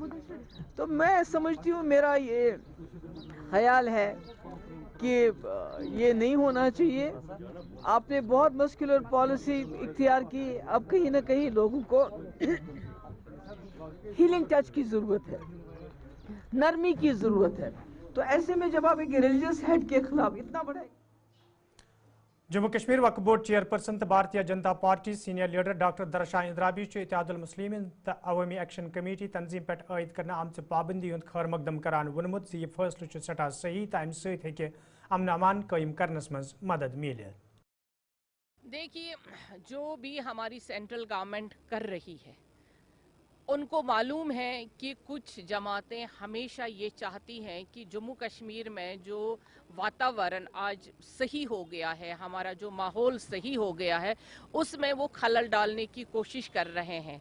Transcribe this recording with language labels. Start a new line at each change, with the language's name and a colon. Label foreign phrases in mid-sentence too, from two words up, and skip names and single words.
Urdu: تو میں سمجھتی ہوں، میرا یہ خیال ہے کہ یہ نہیں ہونا چاہیے. آپ نے بہت
English: muscular policy
Urdu: اختیار کی، اب کہیں نہ کہیں لوگوں کو
English: healing touch
Urdu: کی ضرورت ہے، نرمی کی ضرورت ہے. تو ایسے میں جب آپ ایک
English: religious head
Urdu: کے خلاف اتنا بڑا
Kashmiri: جموں کشمیر وقف بورڈ چیئرپرسن تو بھارتیہ جنتا پارٹی
English: senior leader
Kashmiri: ڈاکٹر درشاہ اندرابی اتحاد المسلمین تو عوامی ایکشن کمیٹی تنظیم پہ عائد کرنے آمت پابندی ہند خیر مقدم کران وونمت یہ فیصلہ سٹھا صحیح تو امہ ست امن امان قائم کرنس مز مدد مل.
Urdu: دیکھیے، جو بھی ہماری
English: central government
Urdu: کر رہی ہے ان کو معلوم ہے کہ کچھ جماعتیں ہمیشہ یہ چاہتی ہیں کہ جموں کشمیر میں جو واتاورن آج صحیح ہو گیا ہے، ہمارا جو ماحول صحیح ہو گیا ہے، اس میں وہ خلل ڈالنے کی کوشش کر رہے ہیں.